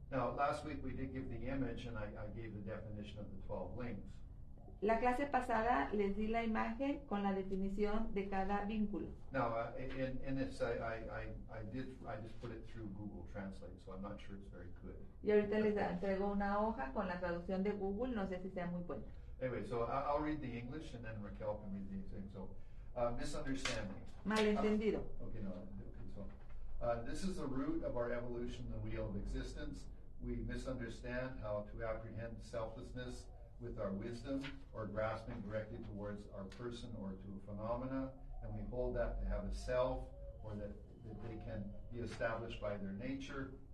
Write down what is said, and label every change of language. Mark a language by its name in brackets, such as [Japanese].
[English] Now, last week we did give the image, and I gave the definition of the 12 links. [Spanish] La clase pasada les di la imagen con la definición de cada vínculo. [English] Now, in this, I just put it through Google Translate, so I'm not sure it's very good. [Spanish] Y ahorita les entrego una hoja con la traducción de Google, no sé si sea muy buena. [English] Anyway, so I'll read the English, and then Raquel can read the thing. So, misunderstanding. [Spanish] Malentendido. [English] Okay, no, okay, so, this is the root of our evolution, the wheel of existence. We misunderstand how to apprehend selflessness with our wisdom, or grasping directly towards our person or to a phenomena, and we hold that to have a self, or that they can be established by their nature.